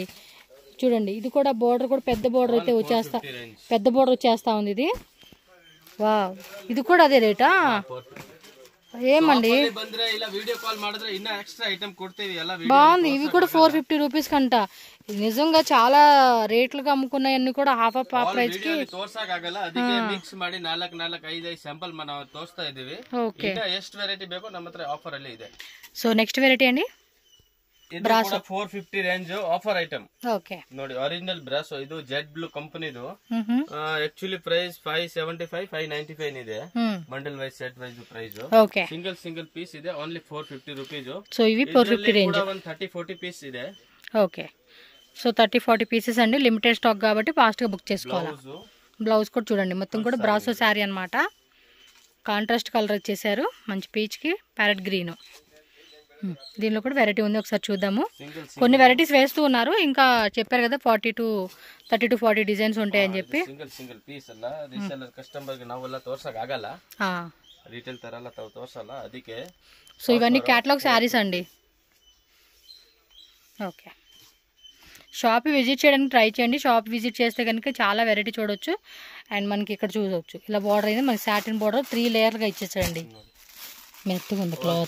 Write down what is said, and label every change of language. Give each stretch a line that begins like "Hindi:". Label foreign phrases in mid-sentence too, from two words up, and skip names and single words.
Telugu: చూడండి ఇది కూడా బోర్డర్ కూడా పెద్ద బోర్డర్ అయితే పెద్ద బోర్డర్ వచ్చేస్తా ఉంది ఇది. వావ్, ఇది కూడా అదే రేటా? ఏమండి బాగుంది. ఇవి కూడా 450 రూపీస్ కంట. నిజంగా చాలా రేట్లుగా అమ్ముకున్నాయన్ని కూడా
English: half of price
Telugu: కి
Kannada: ತೋರ್ಸಕ್ಕಾಗಲ್ಲ, ಅದಕ್ಕೆ ಮಿಕ್ಸ್ ಮಾಡಿ 4-5 ಸ್ಯಾಂಪಲ್ మనం ತೋರಿಸ್ತಾ ಇದೀವಿ. ಎಷ್ಟು ವೆರೈಟಿ ಬೇಕೋ ನಮ್ಮ ಹತ್ರ ಆಫರ್ ಅಲ್ಲಿ ಇದೆ.
Telugu: సో
English: next variety
Telugu: అండి
Kannada: ಬ್ರಾಸೋ 450 ರೇಂಜ್
English: offer item.
Kannada: ಓಕೆ, ನೋಡಿ ಒರಿಜಿನಲ್ ಬ್ರಾಸೋ. ಇದು ಜೆಡ್ ಬ್ಲೂ ಕಂಪನಿದು.
English: actually price
Kannada: 575, 595 ಇದೆ.
English: bundle wise set wise price.
Kannada: ಓಕೆ,
English: single piece
Kannada: ಇದೆ,
English: only 450 rupees.
Telugu: సో ఇవి 450 రేంజ్.
Kannada: 30-40 పీస్ ಇದೆ.
Telugu: ఓకే, సో 30-40 పీసెస్ అండి.
English: limited stock
Telugu: కాబట్టి ఫాస్ట్ గా బుక్ చేసుకోవాలి. బ్లౌజ్ కూడా చూడండి మొత్తం కూడా బ్రాసో శారీ అన్నమాట.
English: contrast colour
Telugu: ఇచ్చేసారు, మంచి పీచ్ కి
English: parrot green.
Telugu: దీనిలో కూడా వెరైటీ ఉంది, ఒకసారి చూద్దాము. కొన్ని వెరైటీస్ వేస్తూ ఉన్నారు. ఇంకా చెప్పారు కదా 30-40 డిజైన్స్ ఉంటాయని చెప్పి.
English: single piece
Kannada: ಅಲ್ಲ,
English: reseller customer
Kannada: కి ನಾವೆಲ್ಲ ತೋರ್ಸಕ್ ಆಗಲ್ಲ, రీటైల్ ತರ ಎಲ್ಲ ತೋರ್ಸಲ್ಲ, ಅದಕ್ಕೆ.
Telugu: సో ఇవన్నీ
English: catalogue sarees
Telugu: అండి. ఓకే,
English: shop visit
Telugu: చేయడానికి ట్రై చేయండి.
English: shop visit
Telugu: చేస్తే కనుక చాలా వెరైటీ చూడొచ్చు. అండ్ మనకి ఇక్కడ చూడవచ్చు ఇలా బార్డర్ అయితే మనకి
English: satin border
Telugu: 3 లేయర్ గా ఇచ్చేసాడండి. మెత్తగా ఉంది క్లాత్.